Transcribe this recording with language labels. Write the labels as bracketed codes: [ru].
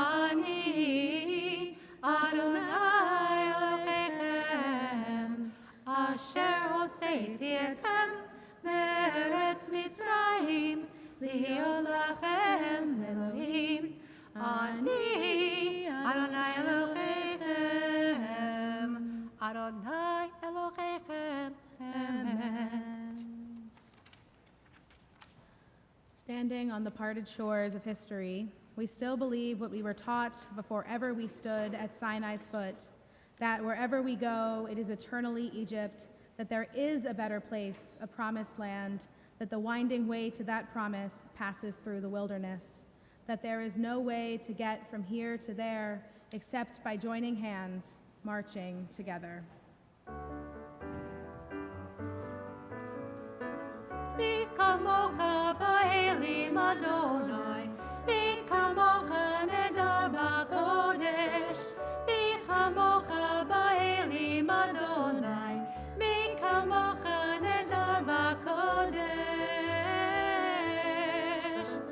[he] אני אדוני אלוהיכם, אשר הוצאתי אתכם מארץ מצרים, להיות לכם לאלוהים. אני אדוני אלוהיכם, אדוני אלוהיכם. [en] Amen. Standing on the parted shores of history, we still believe what we were taught before ever we stood at Sinai's foot, that wherever we go, it is eternally Egypt, that there is a better place, a promised land, that the winding way to that promise passes through the wilderness, that there is no way to get from here to there except by joining hands, marching together. [he] מי כמוך באלים אדוני, מי כמוך נדר בקודש, מי כמוך באלים אדוני, מי כמוך נדר בקודש.